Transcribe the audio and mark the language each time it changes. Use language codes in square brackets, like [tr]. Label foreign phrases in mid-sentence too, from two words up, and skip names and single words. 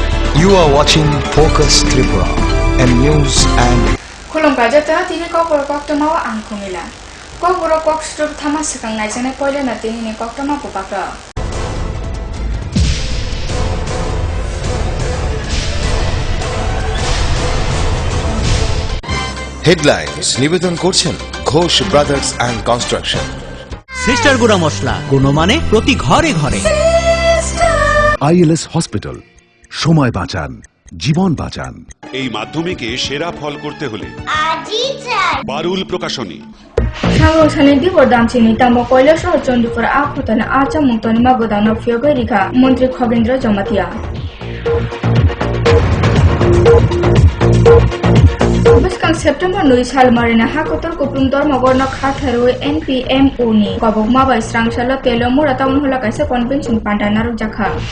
[en] You are watching Focus Tripura and News and [trk] Khulumba jata tini kok borok to mawa ang kumila. Kok borok kok strup thama sakang nai jane poile na tini ni kok to ma pupakra. [bn] Headlines নিবেদন করছেন ঘোষ ব্রাদার্স অ্যান্ড কনস্ট্রাকশন। সিস্টার গুঁড়া মশলা গুণমানে প্রতি ঘরে ঘরে। আইএলএস হসপিটাল, সময় বাঁচান, জীবন বাঁচান। এই মাধ্যমিকে সেরা ফল করতে হলে বারুল প্রকাশনী। [trk] Sangro sani di bordam chini tambo koila shor chondipur akhotana acha mungtoni ma godana phyogai rikha Mantri Khogendra Jamatia. Buskang September 9 sal marina hakotor kuprum dormagorno khatharoi NPMO ni kobok mabai srangsalo telo mura taun hola kaisa convention pandanaru jakha.